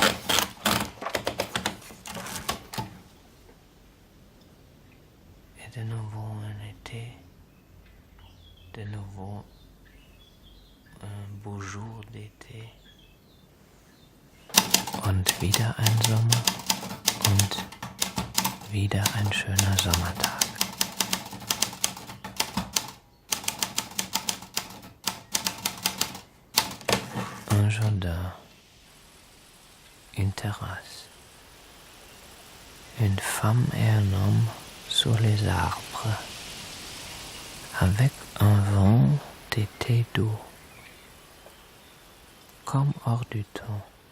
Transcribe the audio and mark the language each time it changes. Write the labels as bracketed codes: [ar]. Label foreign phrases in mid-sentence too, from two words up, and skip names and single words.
[en] I don't know. [fr] nouveau ein beau jour d'été [de] und wieder ein Sommer und wieder ein schöner Sommertag. [fr] Un jardin, une terrasse, une femme et un homme sous les arbres, avec un vent d'été doux, comme hors du temps.